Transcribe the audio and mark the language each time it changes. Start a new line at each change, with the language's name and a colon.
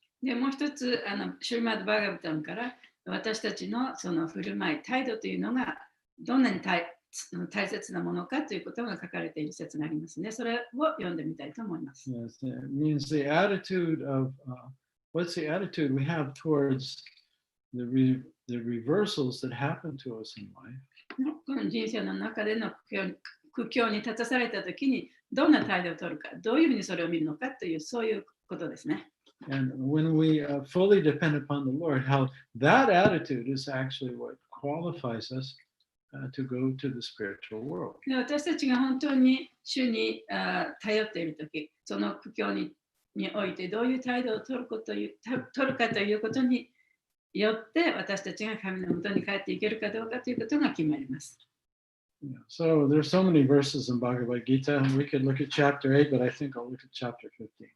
Japanese: でもう一つ、シュリマッド・バーガバタムから私たちのその振る舞い、態度というのがどんなに大切なものかということが書かれている説がありますね。それを読んでみたいと思います。
English: Yes, it means the attitude of what's the attitude we have towards the reversals that happen to us in life.
Japanese: この人生の中での苦境に立たされたときにどんな態度を取るか、どういうふうにそれを見るのかという、そういうことですね。
English: And when we fully depend upon the Lord, how that attitude is actually what qualifies us to go to the spiritual world.
Japanese: で私たちが本当に主に頼っているとき、その苦境においてどういう態度を取るかということによって私たちが神のもとに帰っていけるかどうかということが決まります。
English: Yeah. So there's so many verses in Bhagavad Gita. We could look at chapter 8, but I think I'll look at chapter 15.